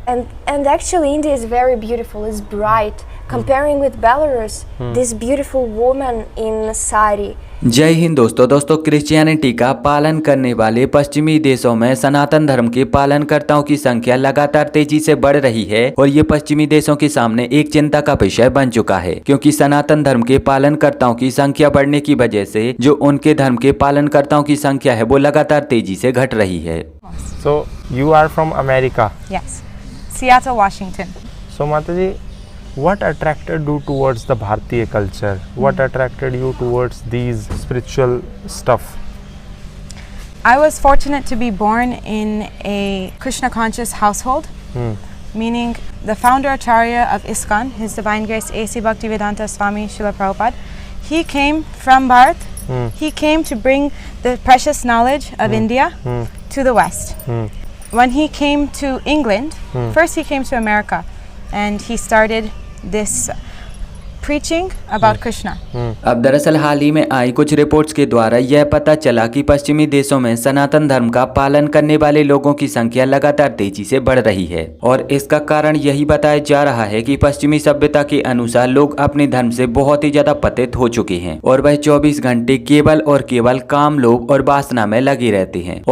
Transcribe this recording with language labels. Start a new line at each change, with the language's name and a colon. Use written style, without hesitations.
English: And actually India is very beautiful, it's bright. Comparing with Belarus, this beautiful woman in sari.
Hindi: जय हिंद दोस्तों Christianity का पालन करने वाले पश्चिमी देशों में सनातन धर्म के पालनकर्ताओं की संख्या लगातार तेजी से बढ़ रही है और ये पश्चिमी देशों के सामने एक चिंता का विषय बन चुका है, क्योंकि सनातन धर्म के पालनकर्ताओं की संख्या बढ़ने की वजह से जो उनके धर्म के पालनकर्ताओं की संख्या है वो लगातार तेजी से घट रही है।
English: So you are from America. Yes, Seattle, Washington. So Mataji, what attracted you towards the Bharatiya culture? What attracted you towards these spiritual stuff? I was fortunate to be born in a Krishna conscious household, meaning the founder Acharya of ISKCON, His Divine Grace A.C. Bhaktivedanta Swami Srila Prabhupada, he came from Bharat. He came to bring the precious knowledge of India to the West. When he came to England, first he came to America and he started this preaching about Krishna.
Hindi: अब दरअसल हाल ही में आई कुछ reports के द्वारा यह पता चला कि पश्चिमी देशों में सनातन धर्म का पालन करने वाले लोगों की संख्या लगातार तेजी से बढ़ रही है और इसका कारण यही बताया जा रहा है कि पश्चिमी सभ्यता के अनुसार लोग अपने धर्म से बहुत ही ज्यादा पतित हो चुके हैं और वह 24 घंटे केवल और केवल काम, लोभ और वासना में लगे रहते हैं।